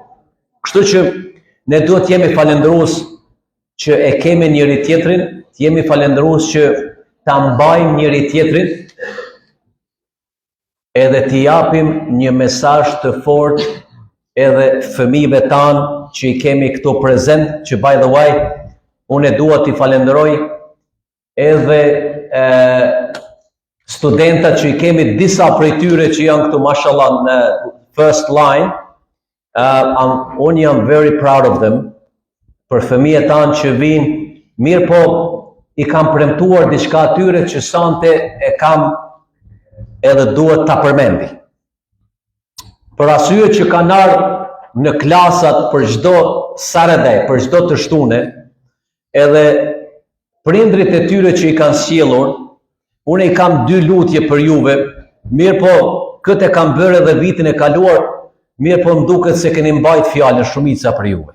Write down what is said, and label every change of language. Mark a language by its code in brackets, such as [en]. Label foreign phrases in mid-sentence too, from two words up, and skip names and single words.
[sq] Kështu që ne duhet të jemi falendërues që e kemi njëri tjetrin, të jemi falendërues që ta mbajmë njëri tjetrin, edhe t'i japim një mesazh të fortë edhe fëmijëve tanë që I kemi këtu prezent, që [en] by the way, [sq] unë dua t'i falenderoj edhe studentat që I kemi, disa prej tyre që janë këtu mashallah në [en] first line. [sq] Unë jam [en] very proud of them, [sq] për fëmijët tanë që vinë, mirë po I kam premtuar diçka atyre që sante e kam edhe duhet ta përmendi. Për arsye që kanë ardhur në klasat për çdo Saturday, për çdo të shtune, edhe prindrit e tyre që I kanë sjellur, unë I kam 2 lutje për juve, mirë po këtë e kam bërë edhe vitin e kaluar, mirë po më duket se keni mbajt fjalën shumica për juve.